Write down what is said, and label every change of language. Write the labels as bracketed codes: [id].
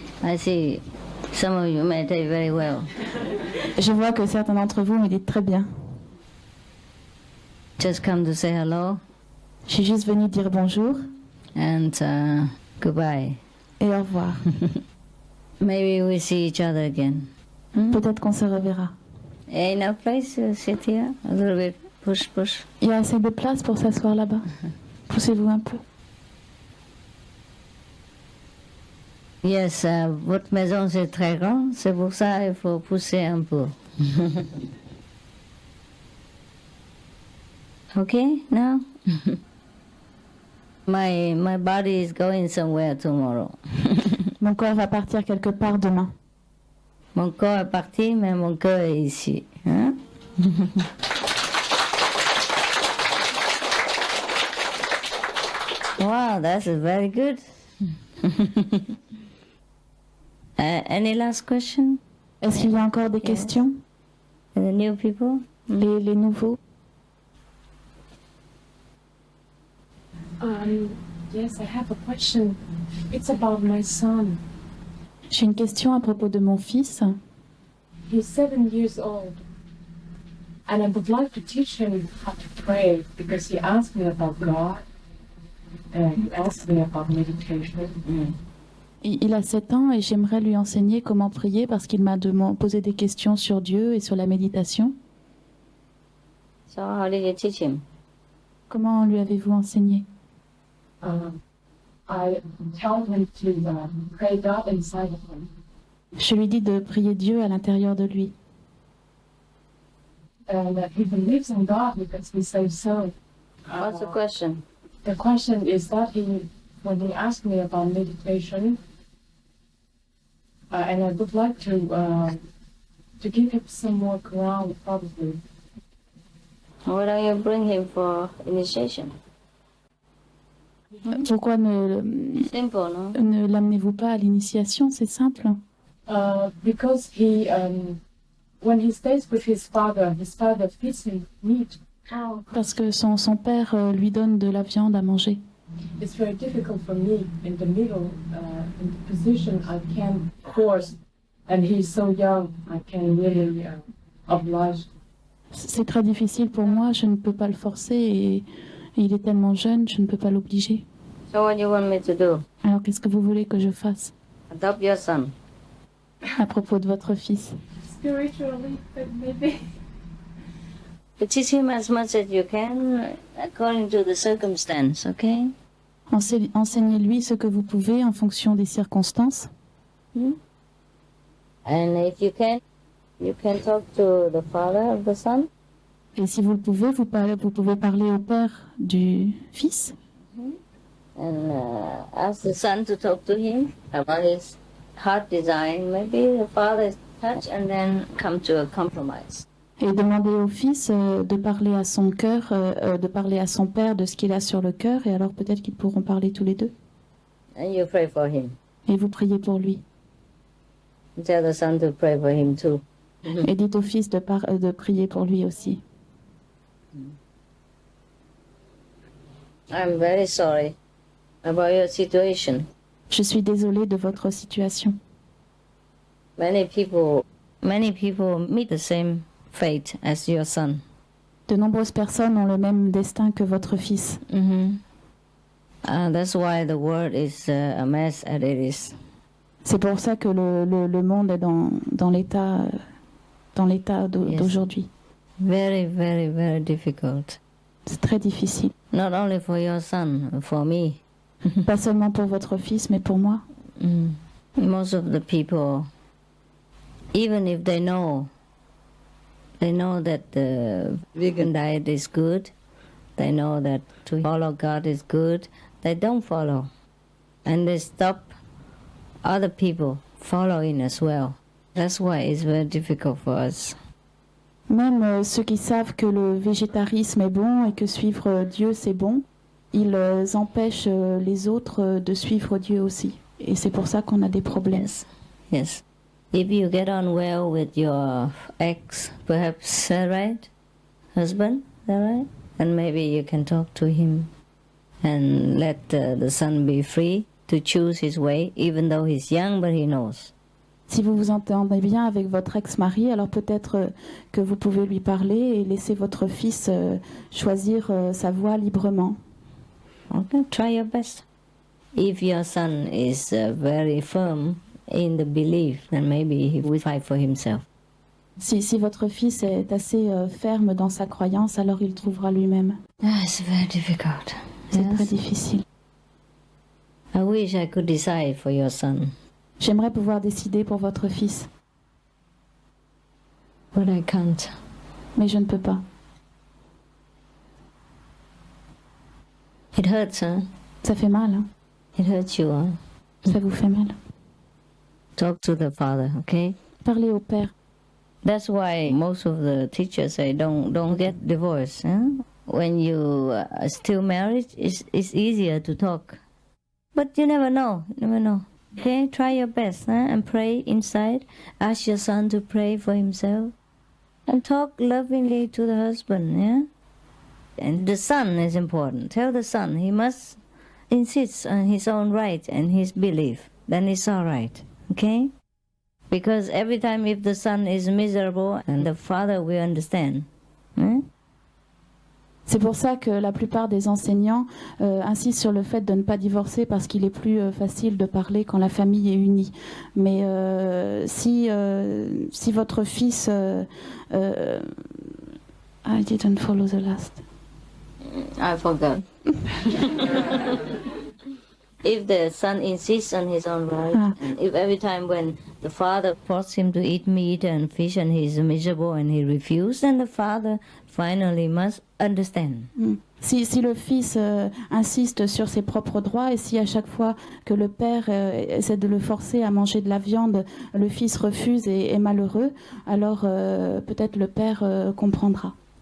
[en] I see some of you meditate very well. [fr] Je vois que certains d'entre vous méditent très bien. [en] Just come to say hello. [fr] Je suis juste venue dire bonjour. [en] And goodbye. [fr] Et au revoir. [en] Maybe we see each other again. [fr] Peut-être qu'on se reverra. [en] Enough place to sit here? A little bit. Push, push. [fr] Il y a assez de place pour s'asseoir là-bas. Poussez-vous un peu. Yes, votre maison c'est très grand, c'est pour ça il faut pousser un peu. [en] Okay, now? My body is going somewhere tomorrow. [fr] Mon corps va partir quelque part demain. Mon corps est parti, mais mon cœur est ici. Hein? [en] Wow, that's very good. Any last question? [fr] Est-ce qu'il y a encore des questions? [en] The new people? [fr] Les nouveaux? [en] Yes, I have a question. It's about my son. [fr] J'ai une question à propos de mon fils. [en] He's 7 years old. And I would like to teach him how to pray because he asked me about God. And he asked me about meditation. [fr] Il a 7 ans et j'aimerais lui enseigner comment prier parce qu'il m'a posé des questions sur Dieu et sur la méditation. [en] So how did you teach him? [fr] Comment lui avez-vous enseigné? [en] I tell him to pray God inside of him. [fr] Je lui dis de prier Dieu à l'intérieur de lui. [en] And he believes in God because he says so. What's the question? The question is that when he asked me about meditation, and I would like to give him some more ground, probably. Why don't you bring him for initiation? [fr] Pourquoi [en] Simple, no? [fr] ne l'amenez-vous pas à l'initiation? C'est simple. [en] Because when he stays with his father feeds him meat. [fr] Parce que son père lui donne de la viande à manger. [en] It's very difficult for me in the middle, in the position I can force, and he's so young, I can really oblige. [fr] C'est très difficile pour moi, je ne peux pas le forcer et il est tellement jeune, je ne peux pas l'obliger. [en] So what do you want me to do? [fr] Alors qu'est-ce que vous voulez que je fasse [en] Adopt your son. [fr] à propos de votre fils? [en] Spiritually, but maybe. But teach him as much as you can according to the circumstance, okay? [fr] Enseignez-lui ce que vous pouvez en fonction des circonstances. [en] And if you can talk to the father of the son. [fr] Et si vous le pouvez, vous pouvez parler au père du fils. [en] And ask the son to talk to him about his heart design. Maybe the father is touched and then come to a compromise. [fr] Et demander au fils de parler à son cœur, de parler à son père de ce qu'il a sur le cœur, et alors peut-être qu'ils pourront parler tous les deux. [en] And you pray for him. [fr] Et vous priez pour lui. [en] Tell the son to pray for him too. [fr] Et dites au fils de prier pour lui aussi. [en] I'm very sorry about your situation. [fr] Je suis désolée de votre situation. [en] Many people meet the same fate as your son. [fr] De nombreuses personnes ont le même destin que votre fils. [en] That's why the world is a mess as it is. [fr] C'est pour ça que le monde est dans l'état d'aujourd'hui. [en] Very, very, very difficult. [fr] C'est très difficile. [en] Not only for your son, for me. [fr] Pas seulement pour votre fils, mais pour moi. [en] Most of the people, even if they know that the vegan diet is good, they know that to follow God is good, they don't follow. And they stop other people following as well. That's why it's very difficult for us. [fr] Même ceux qui savent que le végétarisme est bon et que suivre Dieu c'est bon, ils empêchent les autres de suivre Dieu aussi. Et c'est pour ça qu'on a des problèmes. [en] Yes. If you get on well with your ex, perhaps, right? Husband, right? And maybe you can talk to him and let the son be free to choose his way, even though he's young, but he knows. [fr] Si vous vous entendez bien avec votre ex-mari, alors peut-être que vous pouvez lui parler et laisser votre fils choisir sa voie librement. [en] Okay, try your best. If your son is very firm in the belief, then maybe he will fight for himself. [fr] Si votre fils est assez ferme dans sa croyance, alors il trouvera lui-même. [en] It's very difficult. [fr] C'est très difficile. [en] I wish I could decide for your son. [fr] J'aimerais pouvoir décider pour votre fils. [en] But I can't. [fr] Mais je ne peux pas. [en] It hurts, huh? [fr] Ça fait mal, hein? [en] It hurts you, huh? [fr] Ça vous fait mal. [en] Talk to the father, okay? [fr] Parlez au père. [en] That's why most of the teachers say don't get divorced. Huh? When you are still married, it's easier to talk. But you never know. Okay, try your best and pray inside. Ask your son to pray for himself. And talk lovingly to the husband, yeah? And the son is important. Tell the son he must insist on his own right and his belief. Then it's all right, okay? Because every time if the son is miserable, and the father will understand. [fr] C'est pour ça que la plupart des enseignants insistent sur le fait de ne pas divorcer parce qu'il est plus facile de parler quand la famille est unie. Mais si votre fils... [en] I didn't follow the last. I forgot. If the son insists on his own right, and if every time when the father forces him to eat meat and fish and he's miserable and he refuses, then the father finally must understand. [fr] Si le fils insiste sur ses propres droits et si à chaque fois que le père essaie de le forcer à manger de la viande, le fils refuse et est malheureux, alors peut-être le père comprendra.